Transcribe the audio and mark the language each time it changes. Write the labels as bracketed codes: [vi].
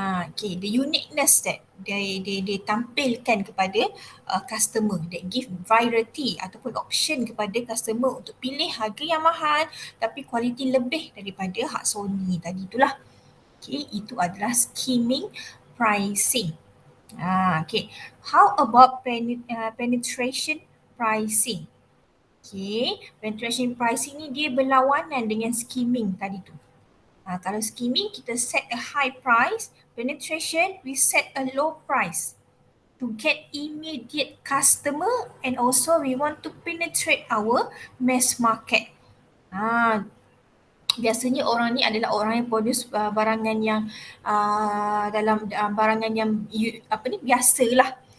[ms] Okay, [en] the uniqueness that they [ms] tampilkan kepada customer, [en] that give variety [ms] ataupun option kepada customer untuk pilih harga yang mahal tapi kualiti lebih daripada hak Sony tadi itulah. Okay, itu adalah skimming pricing. [en] Okay, how about penetration pricing? [ms] Okay, penetration pricing ni dia berlawanan dengan skimming tadi tu. [en] Kalau skimming kita set a high price, penetration we set a low price to get immediate customer, and also we want to penetrate our mass market. [ms] Biasanya orang ni adalah orang yang produce barangan yang dalam barangan yang biasalah.